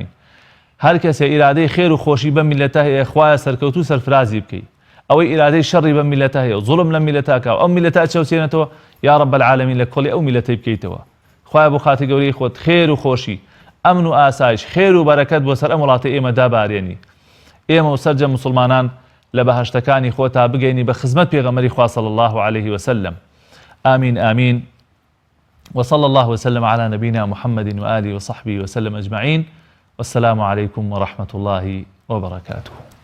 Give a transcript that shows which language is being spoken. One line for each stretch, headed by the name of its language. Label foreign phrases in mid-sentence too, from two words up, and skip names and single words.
Central Kurdish: هەر کەسێ ئیرادەی خێر و خۆشی بە میلەتە هەیە خوایە سەرکەوتوو سەرفرازی بکەی، ئەوەی ئیرادەی شەڕی بە میلەتە هەیە و زوڵم لە میلەتاکە و ئەو میلەتە چەوسێنێتەوە
Arabic: یا رب العالمین
Central Kurdish: لە کۆڵی ئەو میلەتەی بکەیتەوە. خوایە بۆ خاتر گەورەی خۆت خێر و خۆشی، ئەمن و ئاسایش، خێر و بەرەکەت بۆ سەر ئەم وڵاتی ئێمە دابارێنی، ئێمە و سەرجە موسڵمانان لە بەهەشتەکانی خۆتا بگەینی بە خزمەت پێغەمبەری خوا
Arabic: صلی الله عليه وسلم. آمين آمين. وصلى الله وسلم على نبينا محمد وآله وصحبه وسلم أجمعين، والسلام عليكم ورحمة الله وبركاته.